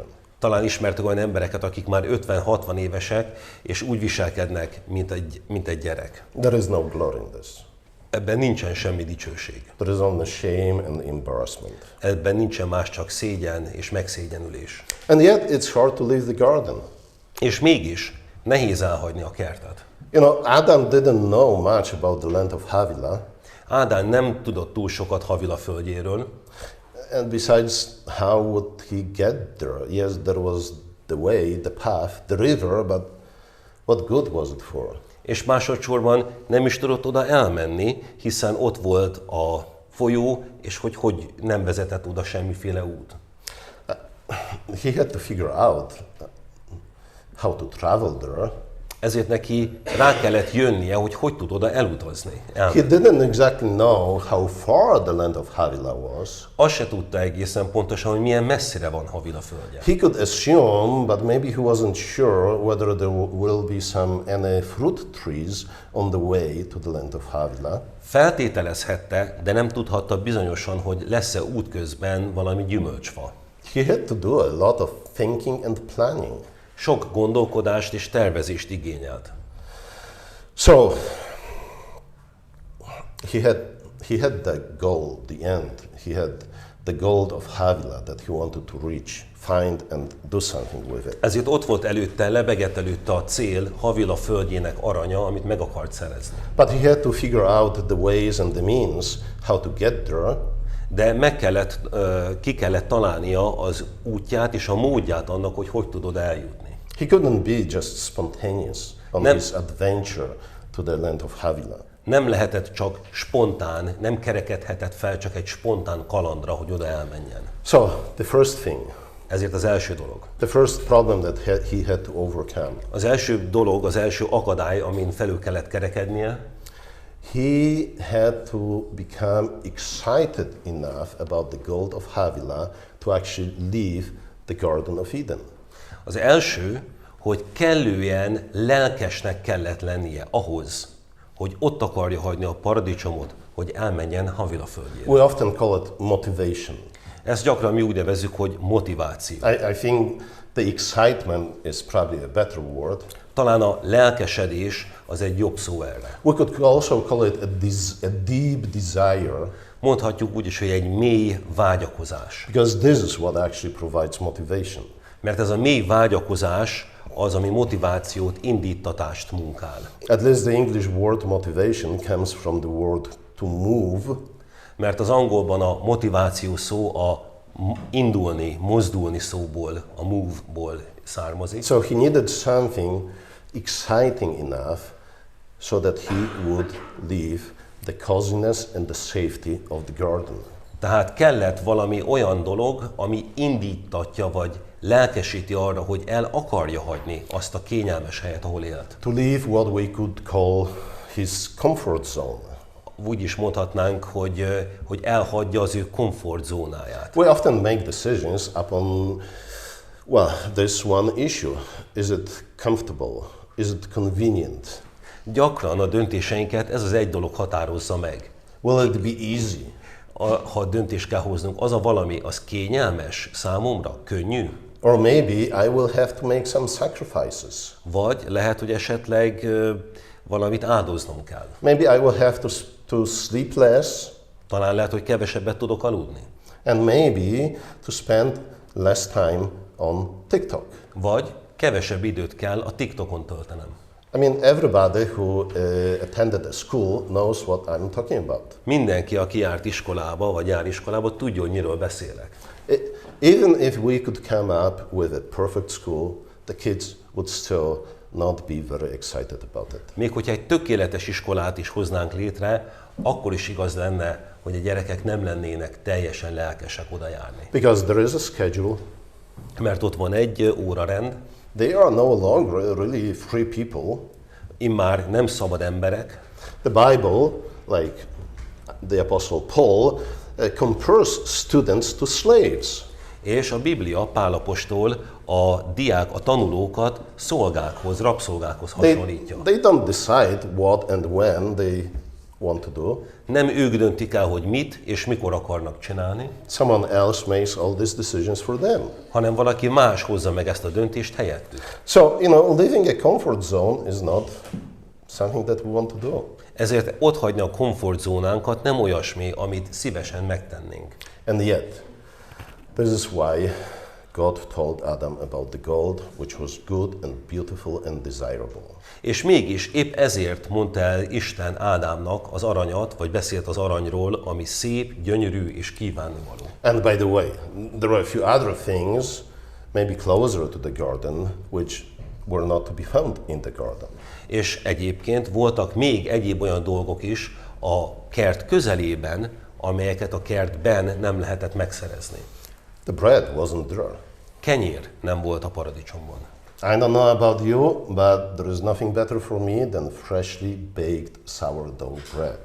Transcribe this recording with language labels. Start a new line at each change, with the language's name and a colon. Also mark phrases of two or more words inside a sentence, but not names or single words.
Hungarian: Talán ismertek olyan embereket, akik már 50-60 évesek, és úgy viselkednek, mint egy gyerek.
English: There is no glory in this.
Hungarian: Ebben nincsen semmi dicsőség.
English: There is only shame and embarrassment.
Hungarian: Ebben nincsen más, csak szégyen és megszégyenülés.
English: And yet it's hard to leave the garden.
Hungarian: És mégis nehéz elhagyni a kertet.
English: You know, Adam didn't know much about the land of Havilah.
Hungarian: Ádám nem tudott túl sokat Havila földjéről.
English: And besides, how would he get there? Yes, there was the way, the path, the river, but what good was it for?
Hungarian: És másodszorban nem is tudott oda elmenni, hiszen ott volt a folyó, és hogy nem vezetett oda semmiféle út.
English: He had to figure out how to travel there.
Hungarian: Ezért neki rá kellett jönnie, hogy tud oda elutazni.
English: He didn't exactly know how far the land of Havilah was.
Hungarian: Azt se tudta egészen pontosan, hogy milyen messzire van Havila földje.
English: He could assume, but maybe he wasn't sure whether there will be any fruit trees on the way to the land of Havilah.
Hungarian: Feltételezhette, de nem tudhatta bizonyosan, hogy lesz-e útközben valami gyümölcsfa.
English: He had to do a lot of thinking and planning.
Hungarian: Sok gondolkodást és tervezést igényelt.
English: So he had the goal, the end. He had the gold of Havilah that he wanted to reach, find and do something with it.
Hungarian: Ezért ott volt előtte, lebegett előtte a cél, Havila földjének aranya, amit meg akart szerezni.
English: But he had to figure out the ways and the means how to get there.
Hungarian: De ki kellett találnia az útját és a módját annak, hogy tudod eljutni.
English: He couldn't be just spontaneous on his adventure to the land of Havilah.
Hungarian: Nem lehetett csak spontán, nem kerekedhetett fel csak egy spontán kalandra, hogy oda elmenjen.
English: So, the first thing.
Hungarian: Ezért az első dolog.
English: The first problem that he had to overcome.
Hungarian: Az első dolog, az első akadály, amin felül kellett kerekednie.
English: He had to become excited enough about the gold of Havilah to actually leave the Garden of Eden.
Hungarian: Az első, hogy kellően lelkesnek kellett lennie ahhoz, hogy ott akarja hagyni a paradicsomot, hogy elmenjen Havila földjére.
English: We often call it motivation.
Hungarian: Ezt gyakran mi úgy nevezzük, hogy motiváció.
English: I think the excitement is probably a better word.
Hungarian: Talán a lelkesedés az egy jobb szó erre.
English: We could also call it a deep desire.
Hungarian: Mondhatjuk úgy is, hogy egy mély vágyakozás.
English: Because this is what actually provides motivation.
Hungarian: Mert ez a mély vágyakozás az, ami motivációt, indítatást munkál.
English: At least the English word motivation comes from the word to move.
Hungarian: Mert az angolban a motiváció szó a indulni, mozdulni szóból, a move-ból származik.
English: So he needed something exciting enough so that he would leave the coziness and the safety of the garden.
Hungarian: Tehát kellett valami olyan dolog, ami indítatja vagy lelkesíti arra, hogy el akarja hagyni azt a kényelmes helyet, ahol élt.
English: To leave what we could call his comfort zone.
Hungarian: úgy is mondhatnánk, hogy elhagyja az ő komfortzónáját.
English: We often make decisions upon, well, this one issue. Is it comfortable? Is it convenient?
Hungarian: Gyakran a döntéseinket ez az egy dolog határozza meg.
English: Will it be easy?
Hungarian: Ha döntést kell hoznunk, az a valami, az kényelmes számomra, könnyű?
English: Or maybe I will have to make some sacrifices.
Hungarian: Vagy lehet, hogy esetleg valamit áldoznom kell.
English: Maybe I will have to sleep less.
Hungarian: Talán lehet, hogy kevesebbet tudok aludni.
English: And maybe to spend less time on TikTok.
Hungarian: Vagy kevesebb időt kell a TikTokon töltenem.
English: I mean, everybody who attended a school knows what I'm talking about.
Hungarian: Mindenki, aki járt iskolába, vagy jár iskolába, tudja, hogy miről beszélek.
English: Even if we could come up with a perfect school, the kids would still not be very excited about it.
Hungarian: Még hogyha egy tökéletes iskolát is hoznánk létre, akkor is igaz lenne, hogy a gyerekek nem lennének teljesen lelkesek oda járni.
English: Because there is a schedule.
Hungarian: Mert ott van egy órarend.
English: They are no longer really free people.
Hungarian: Immár nem szabad emberek.
English: The Bible, like the Apostle Paul, compares students to slaves.
Hungarian: És a Biblia Pál apostol a tanulókat szolgákhoz, rabszolgákhoz hasonlítja.
English: They don't decide what and when they want to do.
Hungarian: Nem ők döntik el, hogy mit és mikor akarnak csinálni.
English: Someone else makes all these decisions for them.
Hungarian: Hanem valaki más hozza meg ezt a döntést helyettük.
English: So, living a comfort zone is not something that we want to do.
Hungarian: Ezért otthagyni a komfortzónánkat nem olyasmi, amit szívesen megtennénk.
English: And yet, this is why God told Adam about the gold, which was good and beautiful and desirable.
Hungarian: És mégis épp ezért mondta el Isten Ádámnak az aranyat, vagy beszélt az aranyról, ami szép, gyönyörű és kívánnivaló.
English: And by the way, there are a few other things, maybe closer to the garden, which were not to be found in the garden.
Hungarian: És egyébként voltak még egyéb olyan dolgok is a kert közelében, amelyeket a kertben nem lehetett megszerezni.
English: The bread wasn't there.
Hungarian: Kenyér nem volt a paradicsomban.
English: I don't know about you, but there is nothing better for me than freshly baked sourdough bread.